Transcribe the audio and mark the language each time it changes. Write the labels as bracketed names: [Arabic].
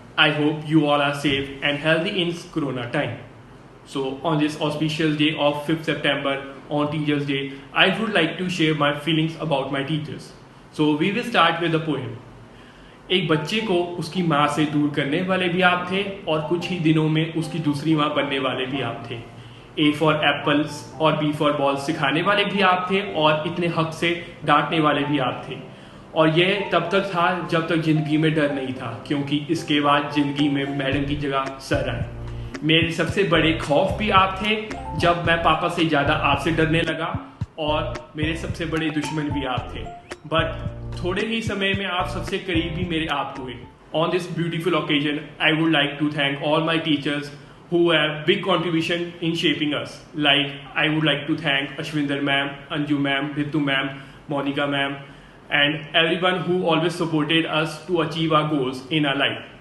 [English] I hope you all are safe and healthy in Corona time. So on this auspicious day of 5th September on Teachers Day, I would like to share my feelings about my teachers. So we will start with a poem. [Hindi] एक बच्चे को उसकी माँ से दूर करने वाले भी आप थे और कुछ ही दिनों में उसकी दूसरी माँ बनने वाले भी आप थे। ए फॉर एप्पल्स और बी फॉर बॉल्स सिखाने वाले भी आप थे और इतने हक से डांटने वाले भी आप थे। और यह तब तक था जब तक जिंदगी में डर नहीं था, क्योंकि इसके बाद जिंदगी में मैडम की जगह सर आए। मेरे सबसे बड़े खौफ भी आप थे जब मैं पापा से ज़्यादा आपसे डरने लगा, और मेरे सबसे बड़े दुश्मन भी आप थे। बट थोड़े ही समय में आप सबसे करीब भी मेरे आप हुए। [English] On this beautiful occasion, I would like to thank all my teachers who have big contribution in shaping us. Like, I would like to thank Ashwinder ma'am, Anju ma'am, Ritu ma'am, Monica ma'am, and everyone who always supported us to achieve our goals in our life.